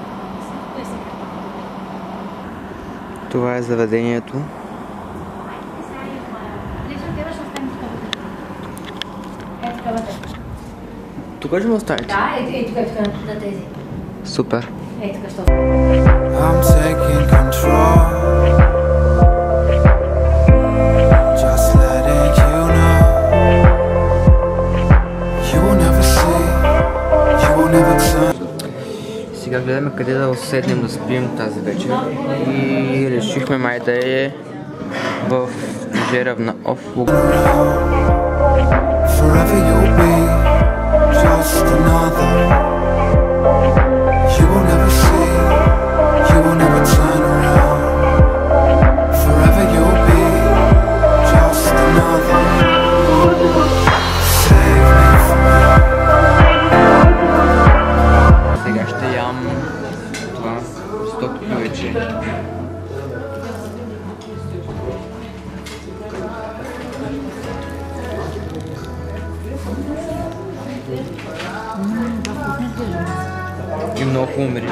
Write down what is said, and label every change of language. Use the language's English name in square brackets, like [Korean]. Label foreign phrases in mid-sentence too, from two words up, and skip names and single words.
[Bulgarian] Това е заведението. Тук ще ме оставите? Да, тук на тези. Супер. Тук, що. [English] I'm taking control. Just letting you know. You will never see. You will never turn. [Bulgarian] Сега гледаме къде да седнем да спим тази вечер и решихме май да е в Жеравна Офлуг. [English] Forever you'll be just another. You will never see. You will never turn around. Forever you'll be just another. Save me from me. [Bulgarian] Сега ще ям това стоки вече. И много хубаво мириш.